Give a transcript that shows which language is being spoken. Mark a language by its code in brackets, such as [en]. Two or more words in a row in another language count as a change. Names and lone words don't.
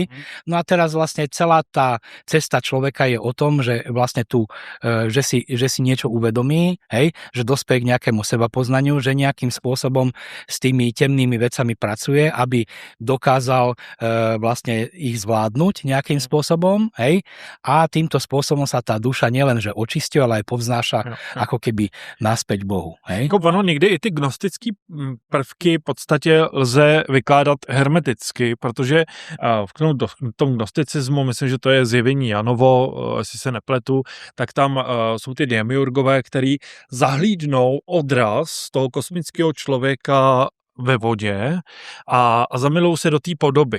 [sk] No a teraz vlastne celá tá cesta človeka je o tom, že vlastne že si niečo uvedomí, hej, že dospeje k nejakému sebapoznaniu, že nejakým spôsobom s tými temnými vecami pracuje, aby dokázal vlastne ich zvládnuť nejakým spôsobom, hej, a týmto spôsobom sa tá duša nielenže očistí, ale aj povznáša ako keby naspäť Bohu. Hej? [cs] Ono někdy i ty gnostické prvky v podstatě lze vykládat hermeticky, protože v tom gnosticismu, myslím, že to je zjevení Janovo, jestli se nepletu, tak tam jsou ty demiurgové, který zahlídnou odraz toho kosmického člověka ve vodě a zamilou se do té podoby.